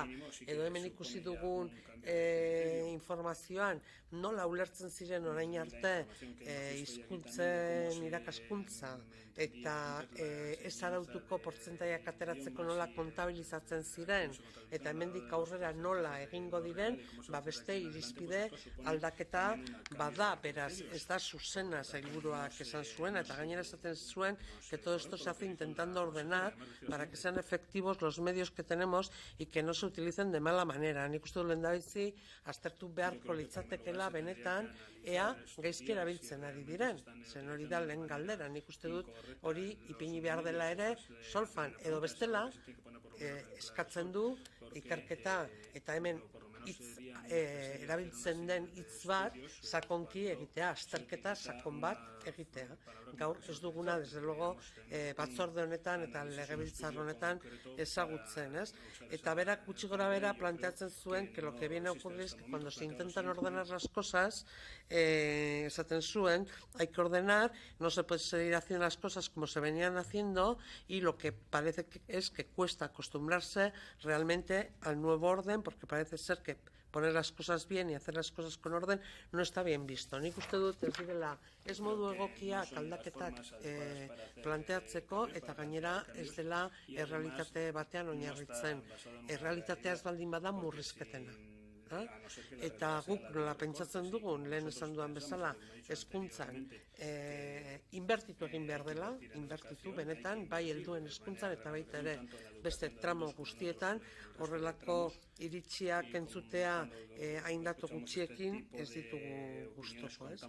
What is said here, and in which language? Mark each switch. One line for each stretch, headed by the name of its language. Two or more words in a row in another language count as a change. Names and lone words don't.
Basque: Edo hemen ikusi dugun informazioan, nola ulertzen ziren orain arte hizkuntzen irakaskuntza eta ez arautuko portzentaiak ateratzeko nola kontabilizatzen ziren eta hemendik aurrera nola egingo diren, beste irizpide aldaketa bada, beraz ez da zuzena sailburuak esan zuen, eta gainera esaten zuen
Spanish: que todo esto se hace intentando ordenar para que sean efectivos los medios que tenemos y que no se utilicen de mala manera.
Basque: Nik uste du lehendabizi aztertu beharko litzatekela benetan ea gaizki erabiltzen ari diren, zen hori da lehen galdera. Nik uste dut hori ipini behar dela ere solfan, edo bestela eskatzen du ikerketa eta hemen erabiltzen den hitz bat sakonki egitea, azterketa sakon bat egitea. Gaur ez duguna,
Spanish: desde luego,
Basque: batzorde honetan eta legebiltzar honetan ezagutzen, ez? Eta berak gutxi gora bera planteatzen zuen
Spanish: que lo que viene a ocurrir es que cuando se intentan ordenar las cosas,
Basque: esaten zuen,
Spanish: hay que ordenar, no se puede seguir haciendo las cosas como se venían haciendo y lo que parece es que cuesta acostumbrarse realmente al nuevo orden, porque parece ser que poner las cosas bien y hacer las cosas con orden no está bien visto.
Basque: Nik uste dut ez direla ez modu egokiak aldaketak planteatzeko eta gainera ez dela errealitate batean oinarritzen. Errealitatea ez baldin bada murrizketena. Eta guk nola pentsatzen dugun, lehen esan duan bezala, hezkuntzan inbertitu egin behar dela, inbertitu benetan, bai helduen hezkuntzan eta baita ere beste tramo guztietan, horrelako iritziak entzutea haindatu gutxiekin ez ditugu gustoko, ez?